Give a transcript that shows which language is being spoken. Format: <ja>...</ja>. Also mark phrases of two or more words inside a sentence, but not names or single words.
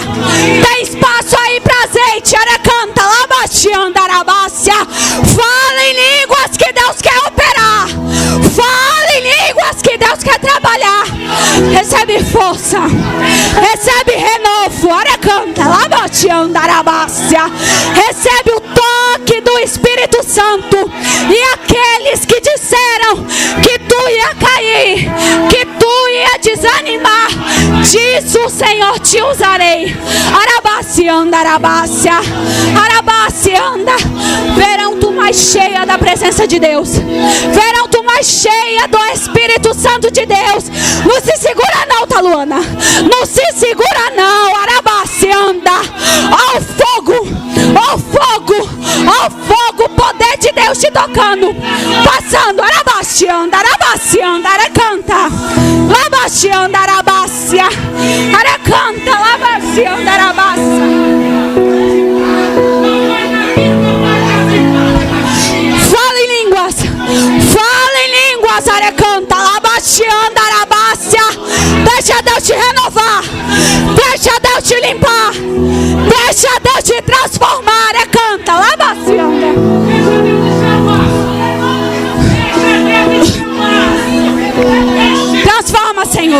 <pt>Tem espaço aí pra azeite. Arecanta, labaxianda, arabácia. Fala em línguas que Deus quer operar. Fala em línguas que Deus quer trabalhar. Recebe força, recebe renovo. Arecanta, labaxianda, arabácia. Recebe o toque do Espírito Santo. E aqueles que disseram que tu ia cair, que tu ia desanimar, diz o Senhor, te usarei. Arabacianda, arabácia, arabacianda. Verão tu mais cheia da presença de Deus, verão tu mais cheia do Espírito Santo de Deus. Não se segura não, Taluana, não se segura não. Arabacianda, ao fogo, ao fogo, ao fogo, o poder de Deus te tocando, passando. Arabacianda, arabacianda, arecanta, labacianda, arabácia, arecanta, labacianda, arabácia. Fala em línguas, arecanta, labacianda, arabácia. Deixa Deus te renovar, deixa Deus te limpar, deixa Deus te transformar, arecanta, labacianda. Transforma, Senhor.</pt>